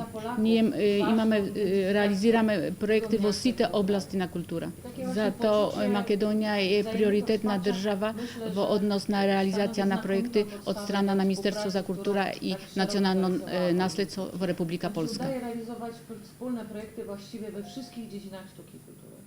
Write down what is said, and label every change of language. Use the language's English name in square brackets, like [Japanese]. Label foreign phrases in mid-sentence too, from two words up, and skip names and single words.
[Macedonian] Ние реализираме проекти во сите области на култура. Затоа Македонија е приоритетна држава во однос на реализација на проекти од страна на Министерство за култура и национално наследство во Република Полска. [Polish] Wspólne projekty właściwie we wszystkich dziedzinach sztuki i kultury.